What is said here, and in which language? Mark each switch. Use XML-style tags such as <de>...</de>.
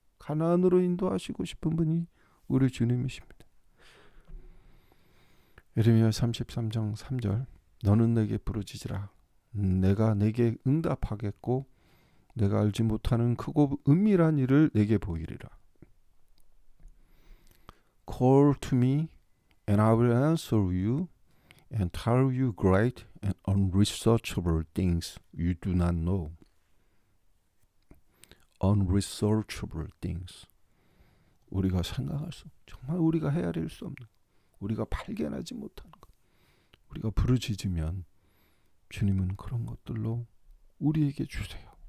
<ko>가나안으로 인도하시고 싶은 분이 우리 주님이십니다. 예레미야 33장 3절 너는 내게 부르짖으라 내가 내게 응답하겠고 내가 알지 못하는 크고 은밀한 일을 내게 보이리라.</ko> <en>Call to me and I will answer you and tell you great and unresearchable things you do not know. Unresearchable things.</en> <ko>우리가 생각할 수 정말 우리가 헤아릴 수 없는 우리가 발견하지 못하는 것. 우리가 부르짖으면 주님은 그런 것들로 우리에게 주세요.</ko>